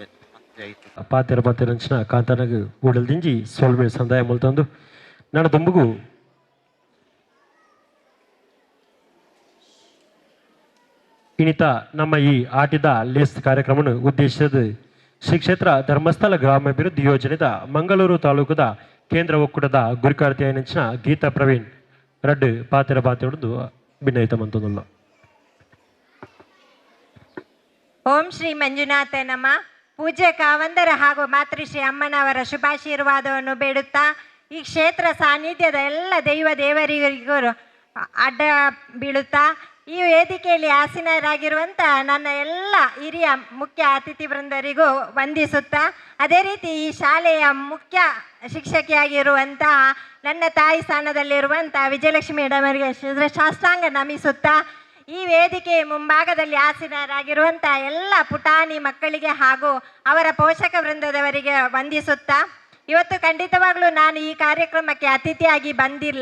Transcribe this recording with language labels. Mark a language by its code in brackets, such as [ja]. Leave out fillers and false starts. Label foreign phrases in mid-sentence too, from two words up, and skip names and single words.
[tcy] ಪಾತೆರಂಚಿನ ಕಾಂತನಗ ಊಡಲ್ ದಿಂಜಿ ಸೊಲ್ಮೆ ಸಂದಾಯ ಮುಲ್ತಂದು ನನ್ನ ದುಂಬುಗು ಇನಿತ ನಮ್ಮ ಈ ಆಟಿದ ಲೇಸ್ ಕಾರ್ಯಕ್ರಮವನ್ನು ಉದ್ದೇಶಿಸಿದ ಶ್ರೀ ಕ್ಷೇತ್ರ ಧರ್ಮಸ್ಥಳ ಗ್ರಾಮಾಭಿವೃದ್ಧಿ ಯೋಜನೆದ ಮಂಗಳೂರು ತಾಲೂಕದ ಕೇಂದ್ರ ಒಕ್ಕೂಟದ ಗುರಿಕಾರ್ತಿ ಆಯ್ನಂಚಿನ ಗೀತಾ ಪ್ರವೀಣ್ ರಡ್ಡು ಪಾತೆರ ಹೊಡೆದು ಭಿನ್ನೈತ ಮಂತೊಂದುಲ್ಲ. [kn] ಓಂ ಶ್ರೀ ಮಂಜುನಾಥ ನಮ. ಪೂಜ್ಯ ಕಾವಂದರ ಹಾಗೂ ಮಾತೃಶ್ರೀ ಅಮ್ಮನವರ ಶುಭಾಶೀರ್ವಾದವನ್ನು ಬೇಡುತ್ತಾ ಈ ಕ್ಷೇತ್ರ ಸಾನ್ನಿಧ್ಯದ ಎಲ್ಲ ದೈವ ದೇವರಿಗೂ ಅಡ್ಡ ಬೀಳುತ್ತಾ ಈ ವೇದಿಕೆಯಲ್ಲಿ ಆಸೀನರಾಗಿರುವಂಥ ನನ್ನ ಎಲ್ಲ ಹಿರಿಯ ಮುಖ್ಯ ಅತಿಥಿ ವೃಂದರಿಗೂ ವಂದಿಸುತ್ತಾ ಅದೇ ರೀತಿ ಈ ಶಾಲೆಯ ಮುಖ್ಯ ಶಿಕ್ಷಕಿಯಾಗಿರುವಂತಹ ನನ್ನ ತಾಯಿ ಸ್ಥಾನದಲ್ಲಿರುವಂಥ ವಿಜಯಲಕ್ಷ್ಮಿ ಮೇಡಮರಿಗೆ ಶಾಸ್ತ್ರಾಂಗ ನಮಿಸುತ್ತಾ ಈ ವೇದಿಕೆ ಮುಂಭಾಗದಲ್ಲಿ ಆಸೀನರಾಗಿರುವಂಥ ಎಲ್ಲ ಪುಟಾಣಿ ಮಕ್ಕಳಿಗೆ ಹಾಗೂ ಅವರ ಪೋಷಕ ವೃಂದದವರಿಗೆ ವಂದಿಸುತ್ತಾ ಇವತ್ತು ಖಂಡಿತವಾಗ್ಲೂ ನಾನು ಈ ಕಾರ್ಯಕ್ರಮಕ್ಕೆ ಅತಿಥಿಯಾಗಿ ಬಂದಿಲ್ಲ.